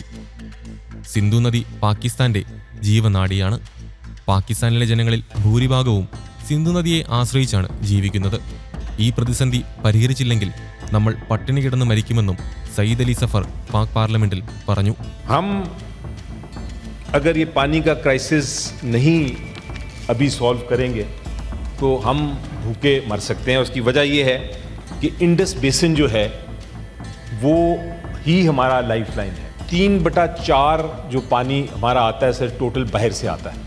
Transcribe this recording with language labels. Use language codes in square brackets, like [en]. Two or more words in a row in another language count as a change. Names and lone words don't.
[ml] സിന്ധു നദി പാകിസ്ഥാന്റെ ജീവനാഡിയാണ്. പാകിസ്ഥാനിലെ ജനങ്ങളിൽ ഭൂരിഭാഗവും സിന്ധു നദിയെ ആശ്രയിച്ചാണ് ജീവിക്കുന്നത്. ഈ പ്രതിസന്ധി പരിഹരിച്ചില്ലെങ്കിൽ നമ്മൾ പട്ടിണി കിടന്ന് മരിക്കുമെന്നും സയ്യിദ് അലി സഫർ പാക് പാർലമെന്റിൽ പറഞ്ഞു. [ur] اگر یہ پانی کا کرائسس نہیں ابھی سالو کریں گے تو ہم بھوکے مر سکتے ہیں. اس کی وجہ یہ ہے کہ [en] Indus basin [ur] جو ہے وہ ہی ہمارا لائف لائن ہے. 3/4 جو پانی ہمارا آتا ہے [en] sir total [ur] باہر سے آتا ہے.